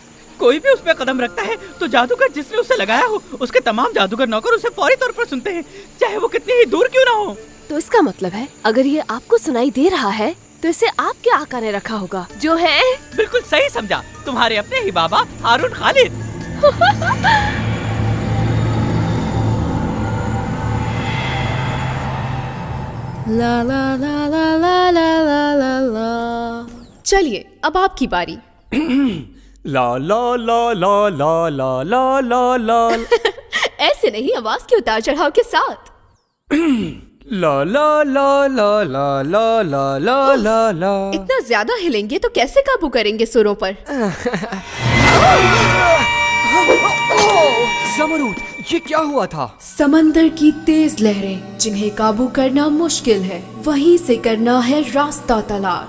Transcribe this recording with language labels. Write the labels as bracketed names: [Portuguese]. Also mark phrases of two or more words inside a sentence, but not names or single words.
[Hindi] कोई भी उस पर कदम रखता है तो जादूगर जिसने उसे लगाया हो, उसके तमाम जादूगर नौकर उसे फौरी तौर पर सुनते हैं, चाहे वो कितनी ही दूर क्यों ना हो। तो इसका मतलब है, अगर ये आपको सुनाई दे रहा है तो इसे आपके आका ने रखा होगा, जो है। बिल्कुल सही समझा, तुम्हारे अपने ही बाबा हारून खालिद। ला ला ला ला ला ला ला ला ला। चलिए, अब आपकी बारी। ला ला ला ला ला ला ला ला ला। ऐसे नहीं, आवाज के उतार चढ़ाव के साथ। ला ला ला ला ला ला ला ला ला ला। इतना ज्यादा हिलेंगे तो कैसे काबू करेंगे सुरों पर? ज़मरूद, ये क्या हुआ था? समंदर की तेज लहरें जिन्हें काबू करना मुश्किल है, वहीं से करना है रास्ता तलाश।